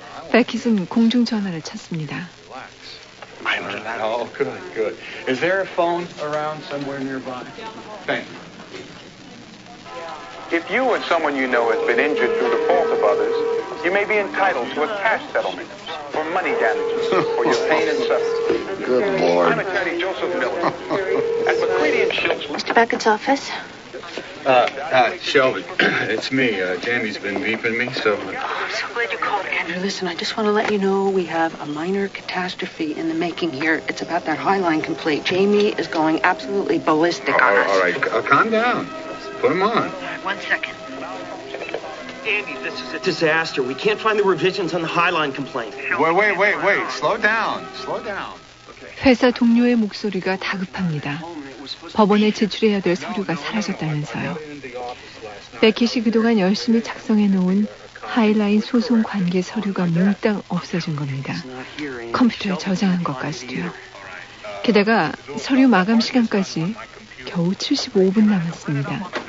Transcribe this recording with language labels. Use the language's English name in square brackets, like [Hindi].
[Korean] 베킷은 공중전화를 찾습니다. [English] I'm not. Oh, good, good. Is there a phone around somewhere nearby? Thank you. If you and someone you know has been injured through the fault of others, you may be entitled to a cash settlement. For money damages, for your pain and suffering. Good Lord. I'm Attorney Joseph Miller. At McCready and Shields. Mr. Beckett's office. Shelby, it's me. Jamie's been beeping me, so... Oh, I'm so glad you called, Andrew. Listen, I just want to let you know we have a minor catastrophe in the making here. It's about that Highline complaint. Jamie is going absolutely ballistic on us. All right, calm down. Put him on. All right, one second. Andy, this is a disaster. We can't find the revisions on the Highline complaint. Wait. Slow down. Okay. [Korean] 회사 동료의 목소리가 다급합니다. 법원에 제출해야 될 서류가 사라졌다면서요. 베킷이 그동안 열심히 작성해놓은 하이라인 소송 관계 서류가 몽땅 없어진 겁니다. 컴퓨터에 저장한 것까지도요. 게다가 서류 마감 시간까지 겨우 75분 남았습니다.